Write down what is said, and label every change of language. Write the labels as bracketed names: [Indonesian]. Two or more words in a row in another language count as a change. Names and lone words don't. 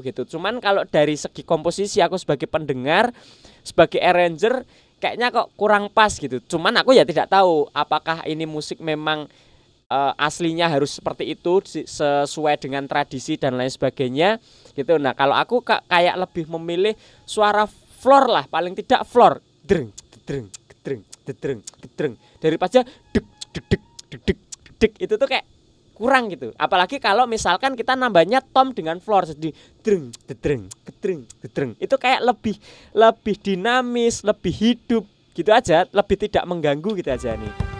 [Indonesian] Cuman kalau dari segi komposisi aku sebagai pendengar, sebagai arranger kayaknya kok kurang pas gitu. Cuman aku ya tidak tahu apakah ini musik memang aslinya harus seperti itu sesuai dengan tradisi dan lain sebagainya gitu. Nah, kalau aku kayak lebih memilih suara floor lah, paling tidak floor. Dreng, dreng, dreng, dreng, dreng. Daripada dek itu tuh kayak kurang gitu. Apalagi kalau misalkan kita nambahnya tom dengan floor jadi dreng, dreng, dreng, dreng. Itu kayak lebih dinamis, lebih hidup gitu aja, lebih tidak mengganggu gitu aja nih.